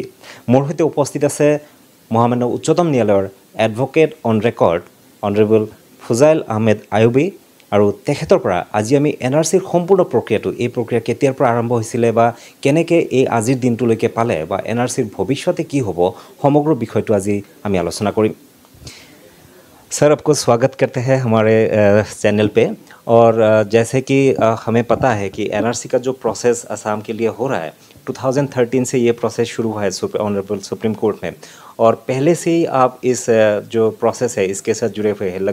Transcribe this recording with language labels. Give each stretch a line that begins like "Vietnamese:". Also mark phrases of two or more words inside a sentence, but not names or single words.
Assamese: মোৰ সৈতে উপস্থিত আছে মহামান্য উচ্চতম ন্যায়ালয়ৰ
English: Advocate on Record Honourable
Assamese: ফুজাইল আহমেদ আয়ুবী, আৰু তেখেতৰ পৰা আজি আমি এনআৰসিৰ সম্পূৰ্ণ প্ৰক্ৰিয়াটো, এই প্ৰক্ৰিয়া কেতিয়াৰ পৰা আৰম্ভ হৈছিলে বা কেনেকৈ এই আজিৰ দিনটোলৈকে পালে বা এনআৰসিৰ ভৱিষ্যতে কি হ'ব, সমগ্ৰ বিষয়টো আজি আমি আলোচনা কৰিম।
Hindi: सर, आपको स्वागत करते हैं हमारे चैनल पे। और जैसे कि हमें पता है कि एनआरसी का जो प्रोसेस असम के लिए हो रहा है, 2013 से ये प्रोसेस शुरू हुआ है
English: Honourable Supreme Court
Hindi: में, और पहले से ही आप इस जो प्रोसेस है इसके साथ जुड़े हुए हैं।